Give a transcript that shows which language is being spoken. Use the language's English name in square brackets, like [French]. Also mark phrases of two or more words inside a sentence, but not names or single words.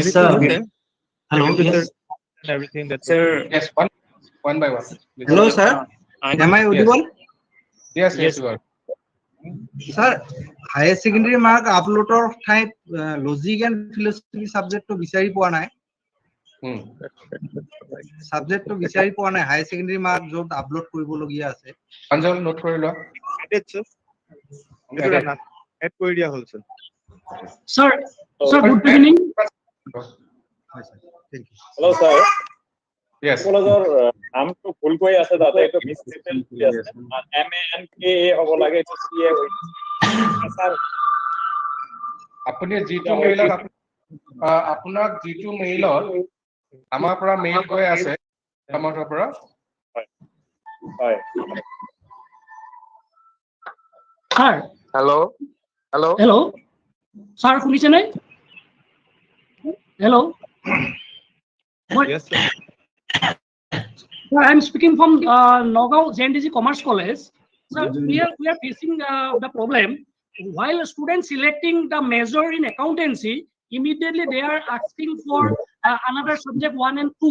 [English] Anything sir. is there? Hello, Second to yes. third and everything. That's Sir, Yes, one by one. Please. Hello, sir. Am I audible? Yes, Yes. you are. Sir, higher secondary mark upload of type logic and philosophy subject to [Assamese] বিচাৰি পোৱা নাই Hmm. [English] subject to [Assamese] বিচাৰি পোৱা নাই [English] higher secondary mark [Assamese] য'ত upload কৰিবলগীয়া আছে Panjal, note কৰি লোৱা. [English] Edit, sir. [Assamese] Add কৰি দিয়া হ'ল, [English] sir. Sir, sir, good evening. Thank you. Hello, sir. Yes. [Assamese] আপোনালোকৰ নামটো ভুলকৈ আছে তাতে এইটো মিছটেকেল হৈ আছে MANKA হ'ব লাগে এইটো CA হৈছে স্যাৰ আপুনি যিটো মেইলত আপোনাক যিটো মেইলত আমাৰ পৰা মেইল গৈ আছে আমাৰ পৰা হয় [English] Sir, hello hello' hello. Sir, শুনিছেনে? Hello. Yes, sir. Sir, I'm speaking from Nagaon JNDG Commerce College. Sir, we are facing the problem. While students selecting the major in accountancy, immediately they are asking for another subject 1 and 2.